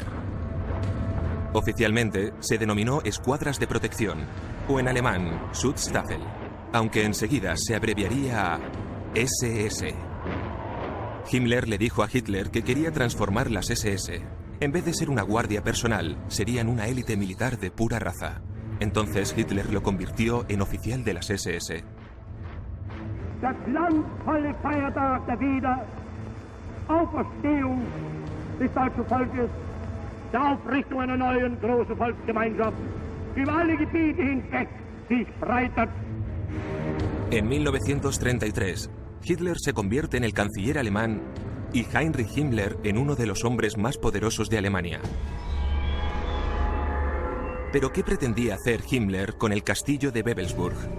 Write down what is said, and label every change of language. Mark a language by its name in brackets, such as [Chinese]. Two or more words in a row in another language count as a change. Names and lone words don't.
[Spanish] Oficialmente se denominó Escuadras de Protección, o en alemán, Schutzstaffel, aunque enseguida se abreviaría a SS. Himmler le dijo a Hitler que quería transformar las SS. En vez de ser una guardia personal, serían una élite militar de pura raza. Entonces Hitler lo convirtió en oficial de las SS. [German] Das glanzvolle Feiertag der Wiederauferstehung des deutschen Volkes, der Aufrichtung einer neuen großen Volksgemeinschaft, die über alle Gebiete hinweg sich breitet. [Spanish] En 1933, Hitler se convierte en el canciller alemán y Heinrich Himmler en uno de los hombres más poderosos de Alemania. ¿Pero qué pretendía hacer Himmler con el castillo de Wewelsburg?